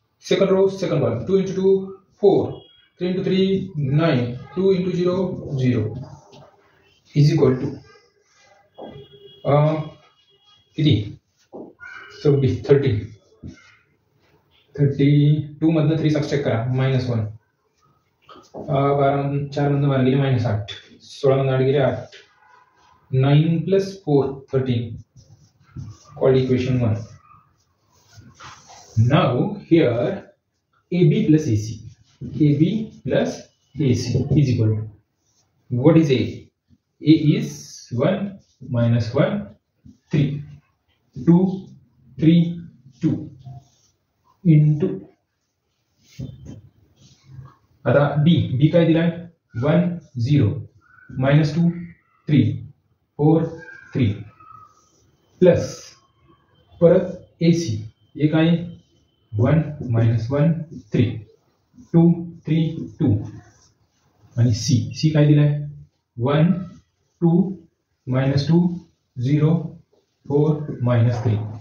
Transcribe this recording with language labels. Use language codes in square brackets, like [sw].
[mr] Second row second column 2 × 2 4 3 × 3 9 2 × 0 0 = किती 26 30 32 मधनं 3 subtract करा -1 4 मधनं 12 गेले -8 16 मधनं 8 गेले 8 9 + 4 13 [en] called equation 1. Now here AB + AC is what is A? A is 1 - 1 3 2 3 2 into [mr] आता B काय दिलाय 1 0 -2 3 4 3 प्लस परत AC एक आहे 1 - 1 3 2 3 2 आणि C काय दिलाय 1 2 -2 0 4 -3.